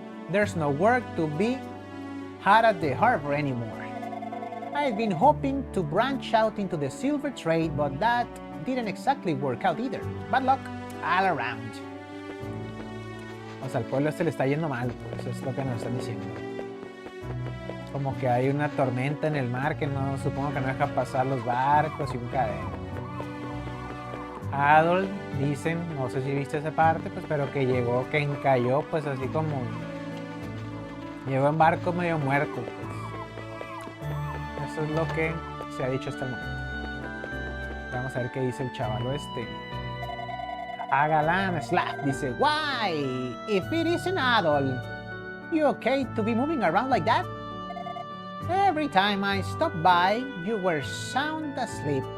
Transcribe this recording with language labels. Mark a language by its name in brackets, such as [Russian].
[English] There's no work to be had at the harbor anymore. I've been hoping to branch out into the silver trade, but that didn't exactly work out either. Bad luck all around. [Spanish] O sea, al pueblo le está yendo mal, pues eso es lo que nos están diciendo. Como que hay una tormenta en el mar que no, supongo que no deja pasar los barcos y un cadeno. Adol, dicen, no sé si viste esa parte, pues, pero que llegó, que encalló, pues así como... Llegó en barco medio muerto, pues. Eso es lo que se ha dicho hasta el momento. Vamos a ver qué dice el chavalo este. Agalan Slap dice, why? [English] If it isn't Adol, you okay to be moving around like that? Every time I stopped by, you were sound asleep.